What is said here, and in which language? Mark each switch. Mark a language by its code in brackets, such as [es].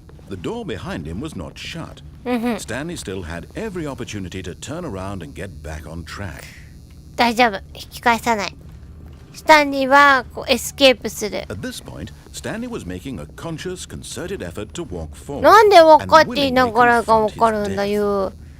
[en] The door behind him was not shut. Stanley still had every opportunity to turn around and get back on track. [ja] 大丈夫。引き返さない。スタンリーはこうエスケープする。 [en] At this point, Stanley was making a conscious, concerted effort to walk forward. [ja] なんで分かっていながらが分かるんだよ。